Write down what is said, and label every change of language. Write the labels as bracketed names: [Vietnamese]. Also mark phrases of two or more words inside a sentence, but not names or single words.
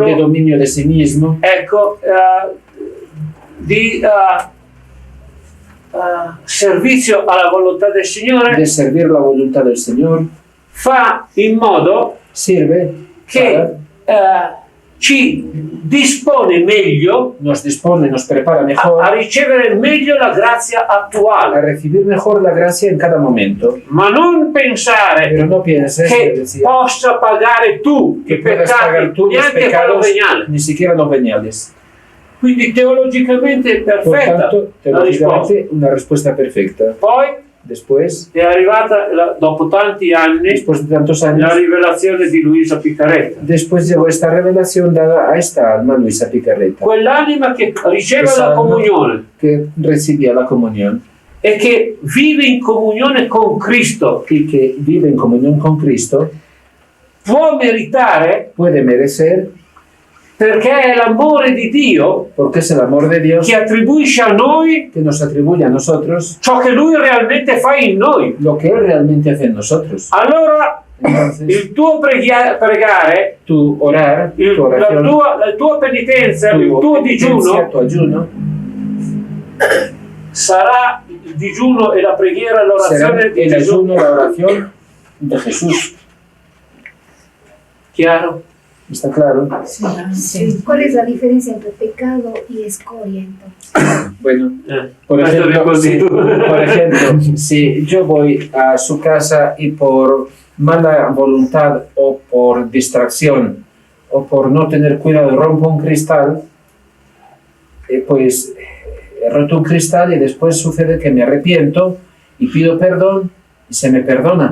[Spanish] de dominio de sí mismo, [Italian] ecco, di servizio alla volontà del Signore, [Spanish] de servir la voluntad del Señor, [Italian] fa in modo [Spanish] sirve [Italian] che [Spanish] para, [Italian] ci dispone meglio [Spanish] nos dispone, nos prepara mejor [Italian] a ricevere meglio la grazia [Spanish] a [Italian] attuale. [Spanish] recibir mejor la gracia en cada momento. [Italian] Ma non pensare [Spanish] Pero no pienses, [Italian] che [Spanish] decía, [Italian] possa pagare tu [Spanish] que [Italian] i [Spanish] puedas pagar [Italian] peccati, [Spanish] tú los [Italian] neanche quello [Spanish] pecados, [Italian] veniale. [Spanish] ni siquiera los veniales. [Italian] Quindi teologicamente è [Spanish] Por [Italian] perfetta [Spanish] tanto, [Italian] la risposta. [Spanish] teológicamente, una respuesta perfecta. [Italian] Poi [Spanish] Después, [Italian] è arrivata, dopo tanti anni, [Spanish] después de tantos [Italian] la [Spanish] años, [Italian] rivelazione di Luisa Picaretta. [Spanish] después llegó esta revelación dada a esta alma, Luisa Picarreta, [Italian] Quell'anima che riceve [Spanish] Esa [Italian] la [Spanish] alma [Italian] comunione [Spanish] que recibía la comunión [Italian] e che vive in comunione con Cristo [Spanish] y que vive en comunión con Cristo, [Italian] può meritare, [Spanish] puede merecer, [Italian] perché è l'amore di Dio [Spanish] porque es el amor de Dios [Italian] che attribuisce a noi [Spanish] que nos atribuye a nosotros [Italian] ciò che Lui realmente fa in noi. [Spanish] lo que Él realmente hace en nosotros. [Italian] Allora [Spanish] Entonces, [Italian] il tuo pregare, [Spanish] tu orar, tu [Italian] la [Spanish] oración, [Italian] tua penitenza, il [Spanish] tu [Italian] tuo [Spanish] penitencia, [Italian] digiuno [Spanish] tu ayuno, [Italian] sarà il digiuno e la preghiera e [Spanish] será [Italian] l'orazione di [Spanish] el [Italian] Gesù. [Spanish] ayuno, la oración de Jesús. [Italian] Chiaro? [Spanish] ¿Está claro? Sí. ¿Cuál es la diferencia entre pecado y escoria entonces? Bueno, [Italian] Questo è [Spanish] sí, [Italian] così. [Spanish] por ejemplo, si yo voy a su casa y por mala voluntad o por distracción o por no tener cuidado rompo un cristal, pues he roto un cristal y después sucede que me arrepiento y pido perdón y se me perdona.